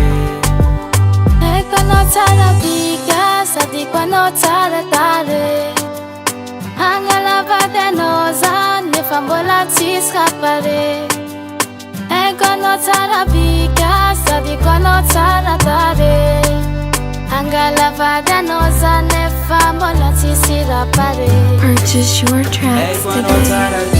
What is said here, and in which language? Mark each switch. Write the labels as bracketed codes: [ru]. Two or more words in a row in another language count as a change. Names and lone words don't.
[mg] Ecco anao tsara vika Sady ko anao tsara tare Angala vadianao za Nefa mbola Tsisy Raha Pare. Ecco anao tsara vika Sady ko anao tsara tare Angala vadianao za Nefa mbola Tsisy Raha Pare. [en] Purchase your tracks [mg] Ecco anao [en] today. [mg] tsara